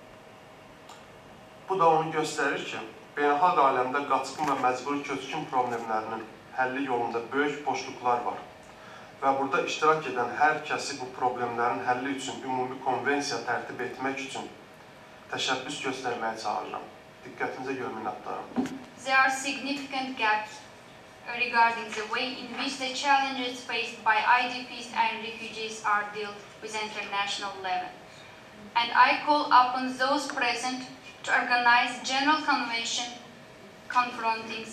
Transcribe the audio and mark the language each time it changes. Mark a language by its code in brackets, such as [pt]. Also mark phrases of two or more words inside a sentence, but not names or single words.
[az] Bu da onu göstərir ki, beynəlxalq aləmdə qaçqın və məcburi köçkün problemlərinin həlli yolunda böyük boşluqlar var və burada iştirak edən hər kəsi bu problemlərin həlli üçün ümumi konvensiya tərtib etmək üçün təşəbbüs göstərməyə çağırıram. Diqqətinizə görə minnətdarım. [en] There are significant gaps regarding the way in which the challenges faced by IDPs and refugees are dealt with at international level. And I call upon those present to organize a general convention confronting these issues.